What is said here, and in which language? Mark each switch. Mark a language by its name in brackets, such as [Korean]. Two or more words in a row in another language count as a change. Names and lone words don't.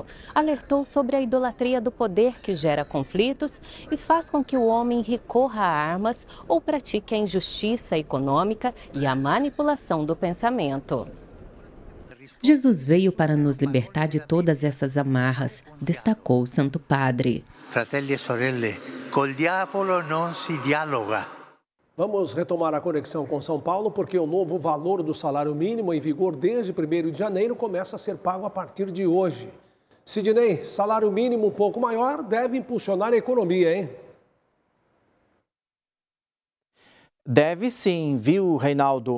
[Portuguese] Alertou sobre a idolatria do poder que gera conflitos e faz com que o homem recorra a armas ou pratique a injustiça econômica e a manipulação do pensamento. Jesus veio para nos libertar de todas essas amarras, destacou o Santo Padre. [Italian] Fratelli e sorelle, col diavolo non si dialoga. [Portuguese] Vamos retomar a conexão com São Paulo, porque o novo valor do salário mínimo em vigor desde 1º de janeiro começa a ser pago a partir de hoje. Sidney, salário mínimo um pouco maior deve impulsionar a economia, hein? Deve sim, viu, Reinaldo?